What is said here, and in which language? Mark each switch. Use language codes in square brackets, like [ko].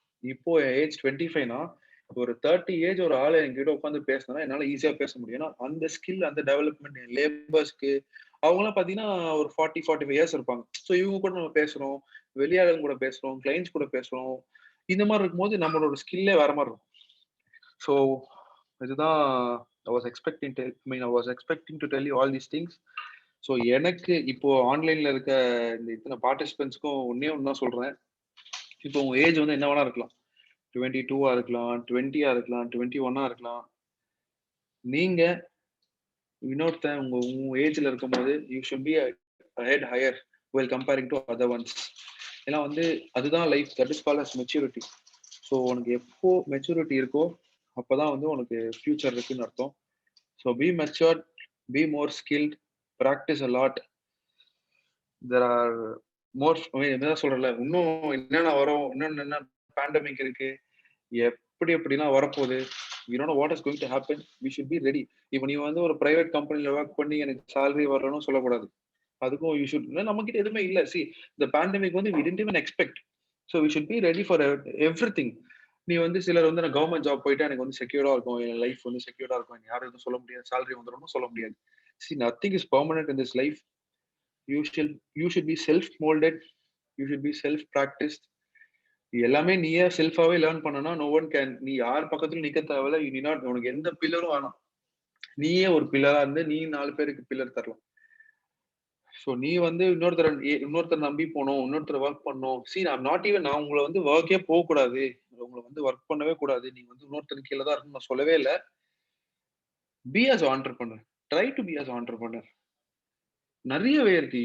[ta] இப்போ ஏஜ் 25னா ஒரு 30 ஏஜ் ஒரு ஆளை என்கிட்ட உட்காந்து பேசினா என்னால ஈஸியா பேச முடியும். ஏன்னா அந்த ஸ்கில், அந்த டெவலப்மெண்ட் லேபர்ஸ்க்கு அவங்களாம் பாத்தீங்கன்னா ஒரு 40-45 இயர்ஸ் இருப்பாங்க. ஸோ இவங்க கூட நம்ம பேசுறோம், வெளியாளங்க கூட பேசுறோம், கிளைண்ட்ஸ் கூட பேசுறோம். இந்த மாதிரி இருக்கும்போது நம்மளோட ஸ்கில்லே வேற மாதிரி இருக்கும். ஸோ இதுதான் [en] I was expecting to tell you all these things. [ta] So எனக்கு இப்போ ஆன்லைன்ல இருக்க இந்த இத்தனை பார்ட்டிசிபென்ட்ஸ்க்கும் ஒன்னே ஒன்று தான் சொல்றேன். இப்போ உங்க ஏஜ் வந்து என்ன வேணா இருக்கலாம். 22 இருக்கலாம், 20 இருக்கலாம், 21 இருக்கலாம். நீங்க இன்னொருத்தன் உங்க ஏஜ்ல இருக்கும்போது [en] You should be head higher well comparing to other ones. [ta] ஏன்னா வந்து அதுதான் life. [en] That is called as maturity. [ta] So உனக்கு எப்போ மெச்சூரிட்டி இருக்கோ அப்போதான் வந்து உனக்கு ஃபியூச்சர் இருக்குன்னு அர்த்தம். [en] So be matured, be more skilled, practice a lot. [ta] There are மோர் என்னதான் சொல்றல, இன்னும் என்னென்ன வரும், இன்னொன்னு என்ன பேண்டமிக் இருக்கு, எப்படிலாம் வரப்போகுது. [en] we don't know what is going to happen. We should be ready. [ta] இப்போ நீ வந்து ஒரு பிரைவேட் கம்பெனில ஒர்க் பண்ணி எனக்கு salary வரணும்னு சொல்லக்கூடாது. அதுக்கும் [en] you should, [ta] நம்ம கிட்ட எதுவுமே இல்ல. [en] see the pandemic வந்து we didn't even expect. so we should be ready for everything. [ta] நீ வந்து சிலர் வந்து நான் கவர்மெண்ட் ஜாப் போயிட்டு எனக்கு வந்து செக்யூர்டா இருக்கும், என் லைஃப் வந்து செக்யூர்டா இருக்கும், யாரும் எதுவும் சொல்ல முடியாது, salary வந்துடும் சொல்ல முடியாது. [en] see nothing is permanent in this life. you should be self molded, you should be self practiced. [ta] எல்லாமே நீயே செல்ஃபாவே லேர்ன் பண்ணனா [en] No one can. [ta] நீ யார் பக்கத்துல நிக்க தேவையில்ல. [en] you need not, [ta] உனக்கு எந்த பில்லரும் வேணாம். நீயே ஒரு பில்லரா இருந்து நீ 4 பேருக்கு பில்லர் தரலாம். ஸோ நீ வந்து இன்னொருத்தர் நம்பி போகணும், இன்னொருத்தர் ஒர்க் பண்ணணும். சி நான் உங்களை வந்து ஒர்க்கே போகக்கூடாது, உங்களை வந்து ஒர்க் பண்ணவே கூடாது, நீங்க வந்து இன்னொருத்தர் கீழே தான் இருக்குன்னு நான் சொல்லவே இல்லை. [en] Be as entrepreneur, try to be as entrepreneur. [ta] நிறையவே இருக்கு.